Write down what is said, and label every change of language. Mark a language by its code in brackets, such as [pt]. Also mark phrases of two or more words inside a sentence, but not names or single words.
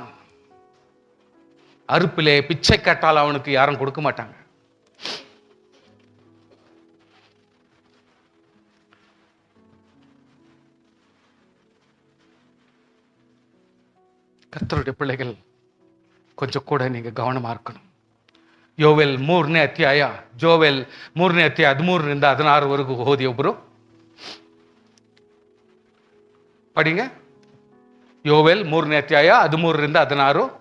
[ta] அறுப்பிலே பிச்சை கேட்டால் அவனுக்கு யாரும் கொடுக்க மாட்டாங்க. கர்த்தருடைய பிள்ளைகள் கொஞ்சம் கூட நீங்க கவனமா இருக்கணும். [kn] யோவேல் 3ನೇ ಅಧ್ಯಾಯ, ಜೋವೆಲ್ 3ನೇ ಅಧ್ಯಾಯ 13ರಿಂದ 16 ಓದಿ ಒಬ್ರು படிங்க. யோவேல் 3ನೇ ಅಧ್ಯಾಯ 13ರಿಂದ 16.